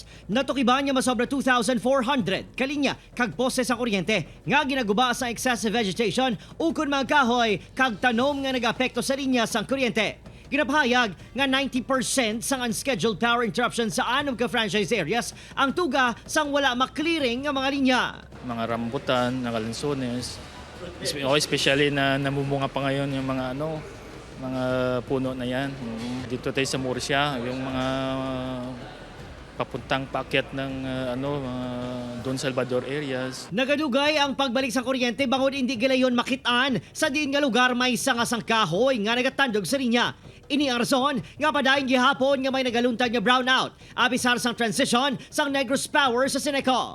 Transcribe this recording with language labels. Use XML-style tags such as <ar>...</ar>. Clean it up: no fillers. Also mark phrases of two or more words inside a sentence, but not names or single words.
<hil>Natukiban niya masobra 2,400 kalinya kag pose sa kuryente nga ginaguba sa</hil> <en>excessive vegetation</en> <hil>ukon mga kahoy kag tanom nga nag-apekto sa linya sang kuryente. Ginapahayag nga 90% sang</hil> <en>unscheduled power interruption</en> <hil>sa 6 ka</hil> <en>franchise areas</en> <hil>ang tuga sang wala maklearing nga mga linya.</hil> <tl>Mga rambutan, nakalansones, especially na namumunga pa ngayon yung mga mga puno na yan. Dito tayo sa Murcia, yung mga papuntang paakyat ng Don Salvador areas.</tl> <hil>Nagadugay ang pagbalik sa kuryente bangod hindi gilayon makitaan sa din nga lugar may sangasang kahoy nga nagatandog sa linya. Ini ang rason nga padayon gihapon nga may nagaluntad nga brownout abisar sang transition sang Negros Power sa Sineco.</hil>